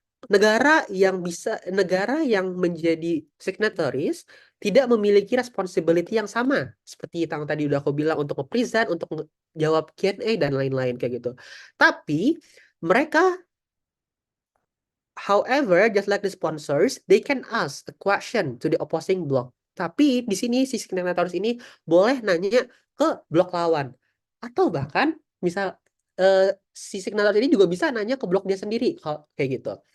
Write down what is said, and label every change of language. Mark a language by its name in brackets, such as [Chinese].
[Indonesian] Negara yang menjadi signatories tidak memiliki responsibility yang sama seperti yang tadi udah aku bilang untuk nge-present, untuk jawab Q&A dan lain-lain kayak gitu. Tapi mereka [English] however, just like the sponsors, they can ask a question to the opposing block. [Indonesian] Tapi di sini si signatories ini boleh nanya ke blok lawan. Atau bahkan misal si signatories ini juga bisa nanya ke blok dia sendiri kayak gitu.